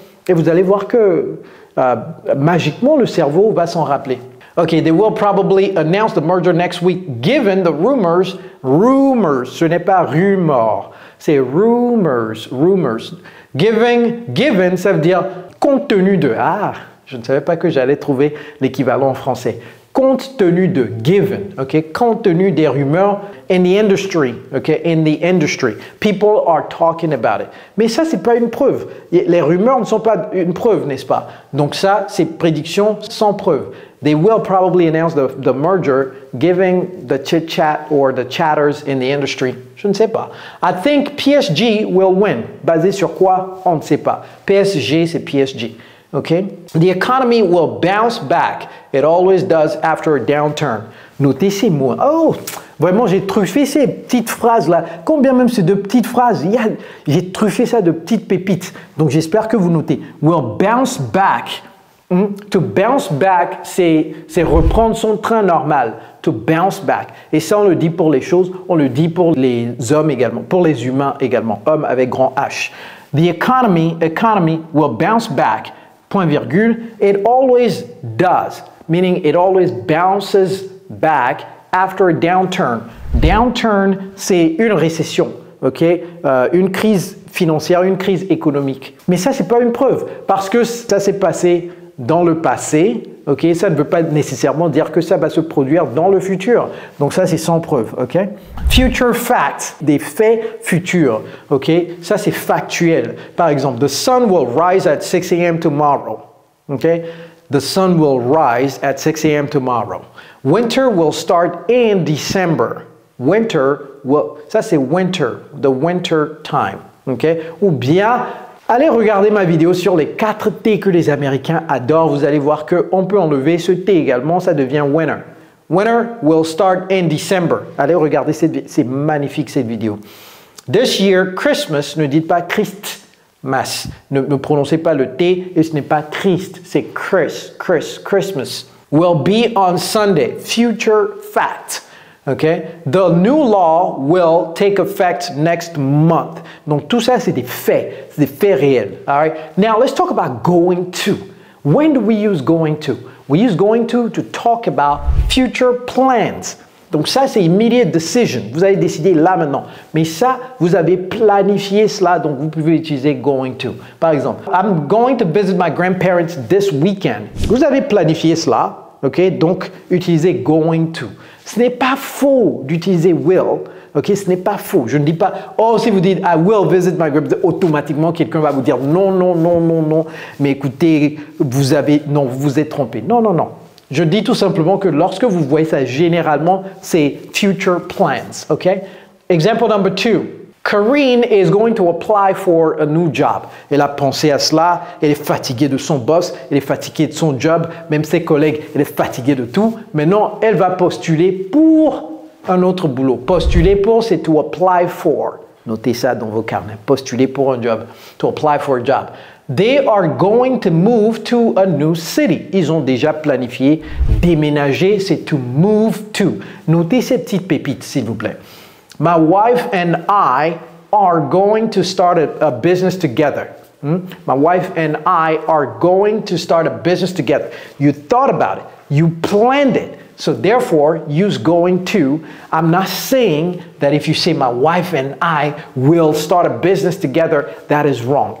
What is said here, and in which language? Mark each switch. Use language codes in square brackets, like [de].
[fr] Et vous allez voir que magiquement, le cerveau va s'en rappeler. [en] Okay, they will probably announce the merger next week, given the rumors. [fr] Rumors, ce n'est pas rumor, c'est rumors. Given, ça veut dire compte tenu de. Je ne savais pas que j'allais trouver l'équivalent en français. Compte tenu de, given, ok, compte tenu des rumeurs [en] in the industry, [fr] ok, in the industry. [en] People are talking about it. [fr] Mais ça, c'est pas une preuve. Les rumeurs ne sont pas une preuve, n'est-ce pas? Donc ça, c'est prédiction sans preuve. [en] They will probably announce the merger, giving the chit-chat or the chatters in the industry. [fr] Je ne sais pas. [en] I think PSG will win. [fr] Basé sur quoi? On ne sait pas. PSG, c'est PSG. Okay? [en] The economy will bounce back. It always does after a downturn. [fr] Notez ces mots. Oh, vraiment, j'ai truffé ces petites phrases-là. Combien même c'est de petites phrases? J'ai truffé ça de petites pépites. Donc, j'espère que vous notez. [en] Will bounce back. To bounce back, [fr] c'est reprendre son train normal. [en] To bounce back. [fr] Et ça, on le dit pour les choses, on le dit pour les hommes également, pour les humains également. Homme avec grand H. [en] The economy will bounce back. Point virgule. It always does. Meaning it always bounces back after a downturn. [fr] Downturn, c'est une récession. Okay? Une crise financière, une crise économique. Mais ça, c'est pas une preuve. Parce que ça s'est passé dans le passé, ok, ça ne veut pas nécessairement dire que ça va se produire dans le futur. Donc ça, c'est sans preuve, ok. [en] Future facts, [fr] des faits futurs, ok. Ça, c'est factuel. Par exemple, [en] the sun will rise at 6 a.m. tomorrow, ok. The sun will rise at 6 a.m. tomorrow. Winter will start in December. Winter will, [fr] ça c'est [en] winter, the winter time, ok. [fr] Ou bien allez regarder ma vidéo sur les 4 T que les Américains adorent. Vous allez voir qu'on peut enlever ce T également, ça devient winter. [en] Winter will start in December. [fr] Allez regarder c'est magnifique cette vidéo. This year, Christmas, ne dites pas Christmas. Ne prononcez pas le T et ce n'est pas Christ, c'est Christmas. [en] will be on Sunday. Future fact. Okay? The new law will take effect next month. [fr] Donc tout ça, c'est des faits réels. [en] All right? Now let's talk about going to. When do we use going to? We use going to talk about future plans. [fr] Donc ça, c'est [en] immediate decision. [fr] Vous avez décidé là maintenant. Mais ça, vous avez planifié cela, donc vous pouvez utiliser going to. Par exemple, [en] I'm going to visit my grandparents this weekend. [fr] Vous avez planifié cela, ok? Donc utilisez going to. Ce n'est pas faux d'utiliser will. Ok, ce n'est pas faux. Je ne dis pas, oh, si vous dites [en] I will visit my grandparents, [fr] automatiquement quelqu'un va vous dire non, non, non, non, non. Mais écoutez, vous vous êtes trompé. Non, non, non. Je dis tout simplement que lorsque vous voyez ça, généralement, c'est [en] future plans. Ok? Example number 2. Karine is going to apply for a new job. [fr] Elle a pensé à cela, elle est fatiguée de son boss, elle est fatiguée de son job, même ses collègues, elle est fatiguée de tout. Maintenant, elle va postuler pour un autre boulot. Postuler pour, c'est [en] to apply for. [fr] Notez ça dans vos carnets. Postuler pour un job. [en] To apply for a job. They are going to move to a new city. [fr] Ils ont déjà planifié déménager, c'est to move to. Notez ces petites pépites, s'il vous plaît. [en] My wife and I are going to start a business together. My wife and I are going to start a business together. You thought about it. You planned it. So therefore, use going to. I'm not saying that if you say my wife and I will start a business together, that is wrong.